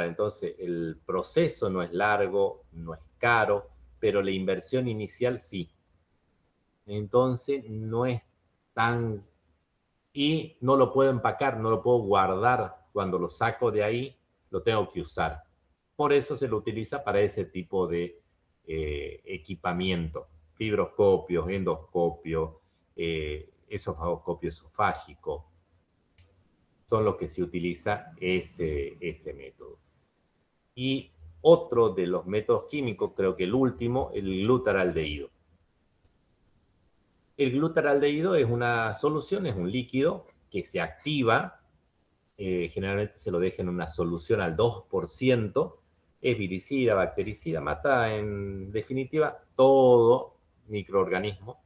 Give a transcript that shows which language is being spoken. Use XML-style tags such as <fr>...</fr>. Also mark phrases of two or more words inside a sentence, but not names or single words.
<es>Entonces el proceso no es largo, no es caro, pero la inversión inicial sí. Entonces no es tan... Y no lo puedo empacar, no lo puedo guardar. Cuando lo saco de ahí, lo tengo que usar. Por eso se lo utiliza para ese tipo de equipamiento. Fibroscopios, endoscopios, esofagoscopio esofágico, son los que se utiliza ese método. Y otro de los métodos químicos, creo que el último, el glutaraldehído. El glutaraldehído es una solución, es un líquido que se activa, generalmente se lo deja en una solución al 2%, es viricida, bactericida, mata en definitiva todo microorganismo.</es>